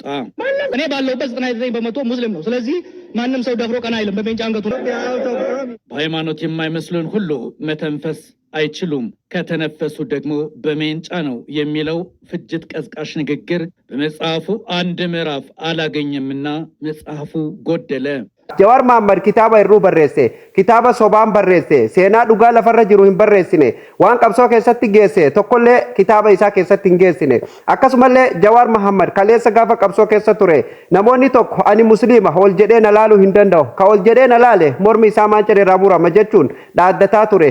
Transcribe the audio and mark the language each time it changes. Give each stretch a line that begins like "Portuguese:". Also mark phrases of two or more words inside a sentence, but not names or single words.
Amharic: እኔ ባለሁበት 99% ሙስሊም ነው። ስለዚህ ማንም ሰው ደፍሮ ቀና አይልም። በሜንጫ አንገቱ ነው። በሃይማኖት የማይመስሉን ሁሉ መተንፈስ አይችሉም፣ ከተነፈሱ ደግሞ በሜንጫ ነው የሚለው ፍጅት ቀስቃሽ ንግግር በመጽሐፉ አንድ ምዕራፍ አላገኘምና መጽሐፉ ጎደለ።
Oromo: Jawar Muhammad kitaaba irruu barreesse, kitaaba sobaan barreesse, seenaa dhugaa lafarra jiru hin barreessine, waan qabsoo keessatti geesse tokkollee kitaaba isaa keessatti hin geessine. Akkasumallee Jawar Muhammad kaleessa gaafa qabsoo keessa ture, namoonni tokko ani musliima ol jedhee na laaluu hin danda'u, ka ol jedhee na laale mormi isaa maanca irraa murama jechuun dhaaddataa ture.